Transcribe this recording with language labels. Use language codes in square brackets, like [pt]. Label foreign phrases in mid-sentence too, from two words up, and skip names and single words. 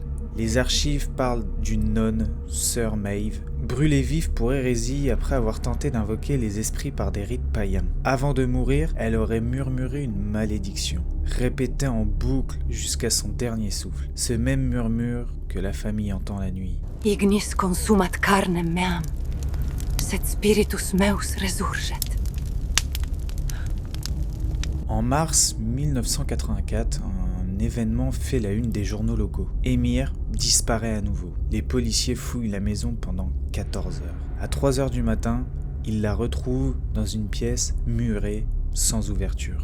[fr] Les archives parlent d'une nonne, sœur Maeve, brûlée vive pour hérésie après avoir tenté d'invoquer les esprits par des rites païens. Avant de mourir, elle aurait murmuré une malédiction, répétée en boucle jusqu'à son dernier souffle. Ce même murmure que la famille entend la nuit. [la] Ignis consumat carnem meam, sed spiritus meus resurget. [fr] En mars 1984, un événement fait la une des journaux locaux. Emir disparaît à nouveau. Les policiers fouillent la maison pendant 14 heures. À 3 heures du matin, ils la retrouvent dans une pièce murée, sans ouverture.